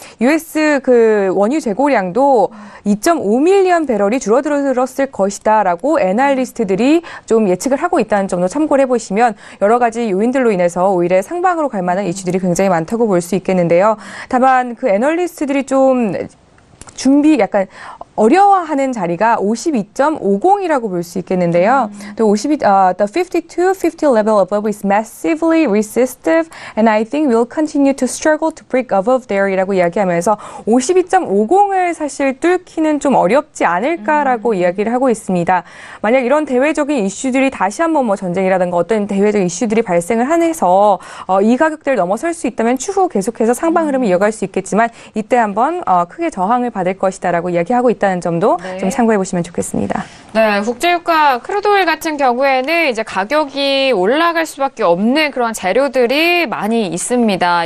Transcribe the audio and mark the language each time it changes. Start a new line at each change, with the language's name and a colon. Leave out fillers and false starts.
Korean: US 원유 재고량도 2.5밀리언 배럴이 줄어들었을 것이다라고 애널리스트들이 좀 예측을 하고 있다는 점도 참고를 해보시면 여러 가지 요인들로 인해서 오히려 상방으로 갈 만한 이슈들이 굉장히 많다고 볼 수 있겠는데요. 다만 그 애널리스트들이 좀 약간 어려워하는 자리가 52.50이라고 볼 수 있겠는데요.
English: 또 the 52-50 level above is massively resistive and I think we'll continue to struggle to break above there
Korean: 이라고 이야기하면서 52.50을 사실 뚫기는 좀 어렵지 않을까라고 이야기를 하고 있습니다. 만약 이런 대외적인 이슈들이 다시 한번 전쟁이라든가 어떤 대외적인 이슈들이 발생을 해서 이 가격대를 넘어설 수 있다면 추후 계속해서 상방 흐름을 이어갈 수 있겠지만 이때 한번 크게 저항을 받을 것이다라고 이야기하고 있다. 있다는 점도 네. 좀 참고해 보시면 좋겠습니다. 네, 국제유가 크루드오일 같은 경우에는 이제 가격이 올라갈 수밖에 없는 그런 재료들이 많이 있습니다.